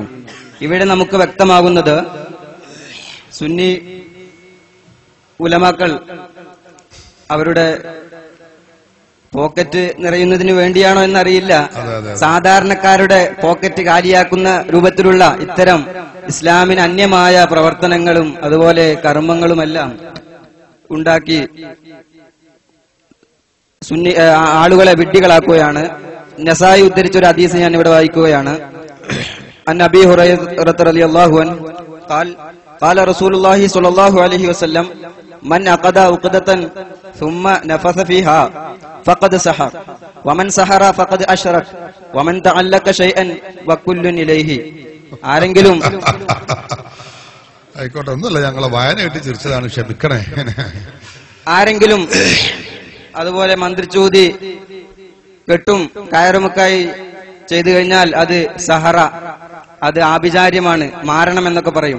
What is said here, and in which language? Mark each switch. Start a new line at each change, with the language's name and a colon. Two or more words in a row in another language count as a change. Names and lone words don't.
Malayalam: ഇവിടെ നമുക്ക് വ്യക്തമാകുന്നത് സുന്നി ഉലമാക്കൾ അവരുടെ പോക്കറ്റ് നിറയുന്നതിന് വേണ്ടിയാണോ എന്നറിയില്ല, സാധാരണക്കാരുടെ പോക്കറ്റ് കാലിയാക്കുന്ന രൂപത്തിലുള്ള ഇത്തരം ഇസ്ലാമിന് അന്യമായ പ്രവർത്തനങ്ങളും അതുപോലെ കർമ്മങ്ങളുമെല്ലാം ഉണ്ടാക്കി സുന്നി ആളുകളെ വിഡ്ഢികളാക്കുകയാണ്. നസായി ഉദ്ധരിച്ച ഒരു ഹദീസ് ഞാൻ ഇവിടെ വായിക്കുകയാണ്.
Arabic: عن أبي هريرة رضي الله عنه قال رسول الله صلى الله عليه وسلم من عقد عقدة ثم نفث فيها فقد سحر ومن سحر فقد أشرك ومن تعلق شيئا وكل إليه.
Malayalam: ആരെങ്കിലും ആയിക്കോട്ടെ, ഒന്നുമില്ല, ഞങ്ങളെ വായനയായിട്ട് ചിരിച്ചതാണ്, ക്ഷമിക്കണേ. ആരെങ്കിലും അതുപോലെ മന്ത്രിച്ചൂതി കെട്ടും കയറുമൊക്കായി ചെയ്തു കഴിഞ്ഞാൽ അത് സഹറ, അത് ആഭിചാര്യമാണ്, മാരണം എന്നൊക്കെ പറയും.